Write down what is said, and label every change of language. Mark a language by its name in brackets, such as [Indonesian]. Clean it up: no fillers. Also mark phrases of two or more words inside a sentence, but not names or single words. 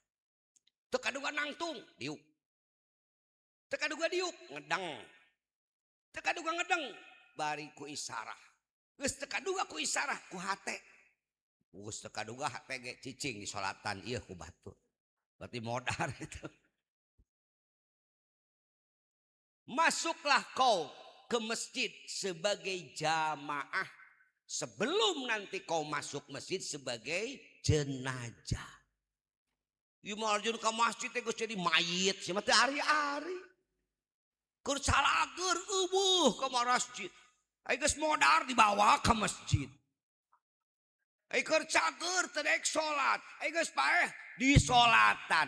[Sundanese] Teu kaduga nangtung diuk. Teu kaduga diuk ngedeng. Teu kaduga ngedeng bari ku isarah. Geus teu kaduga ku isarah ku hate. Geus teu kaduga hate ge cicing di salatan ieu ku batu. [Indonesian] Berarti modar itu. Masuklah kau ke masjid sebagai jamaah sebelum nanti kau masuk masjid sebagai jenazah. [Sundanese] Ieu mah arjun ka masjid teh geus jadi mayit sia mah teu ari-ari. Keur salageur eueuh ka masjid. Ai geus modar dibawa ke masjid. Ai keur cager teu daek salat. Ai geus paeh di salatan.